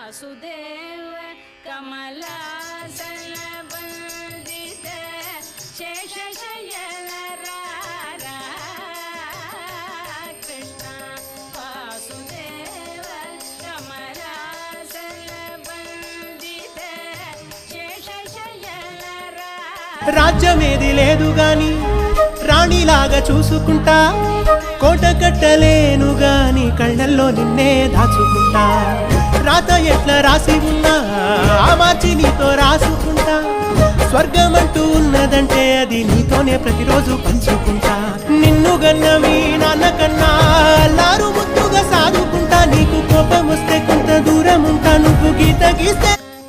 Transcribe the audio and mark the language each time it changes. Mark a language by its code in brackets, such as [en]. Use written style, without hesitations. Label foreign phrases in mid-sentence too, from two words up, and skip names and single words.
[sa] वासुदेव कमलासन वंदित शेषशयन कृष्ण वासुदेव कमलासन वंदित शेषशयन [te] రాజ్యమేది లేదు గాని రాణిలాగా చూసుకుంటా కోట కట్టలేను గాని కళ్ళల్లో నిన్నే దాచుకుంటా రాత ఎట్లా రాసి ఉన్నా ఆ మార్చి నీతో రాసుకుంటా స్వర్గమంటూ ఉన్నదంటే అది నీతోనే ప్రతిరోజు పంచుకుంటా నిన్ను గన్న మీ నాన్న కన్నా అల్లారు ముద్దుగా సాదుకుంటా నీకు కోపం వస్తే కొంత దూరం ఉంటా నువ్వు గీత గీస్తే